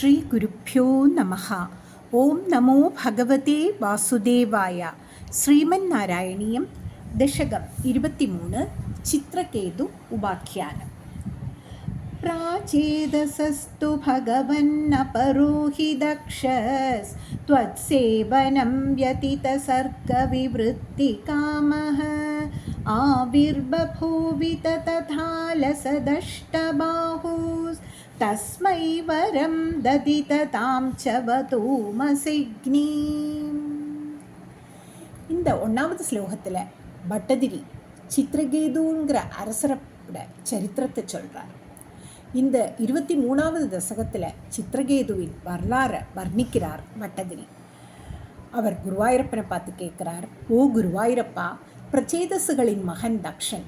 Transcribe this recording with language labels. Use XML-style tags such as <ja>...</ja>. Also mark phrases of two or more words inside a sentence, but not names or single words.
<sa>श्री गुरुभ्यो नमः। ॐ नमो भगवते वासुदेवाय.</sa> <ta>ஸ்ரீமன் நாராயணியம் தசகம் 23 சித்ரகேது உபாக்கியானம்.</ta> <sa>प्राचेदसस्तु भगवन्नपरोहि दक्षस् त्वत्सेवनं व्यतितसर्गविवृत्तिकामः आविर्बभूवि तथा लसदष्टबाहुस्तस्मै वरं ददिततां च वतूमसिग्नीम्.</sa> <ta>இந்த ஒன்றாவது ஸ்லோகத்தில் பட்டதிரி சித்ரகேதுங்கிற அரசரோட சரித்திரத்தை சொல்கிறார். இந்த 23வது தசகத்தில் சித்ரகேதுவின் வரலாறை வர்ணிக்கிறார் பட்டதிரி. அவர் குருவாயூரப்பனை பார்த்து கேட்குறார், ஓ குருவாயூரப்பா, பிரச்சேதசுகளின் மகன் தக்ஷன்.</ta>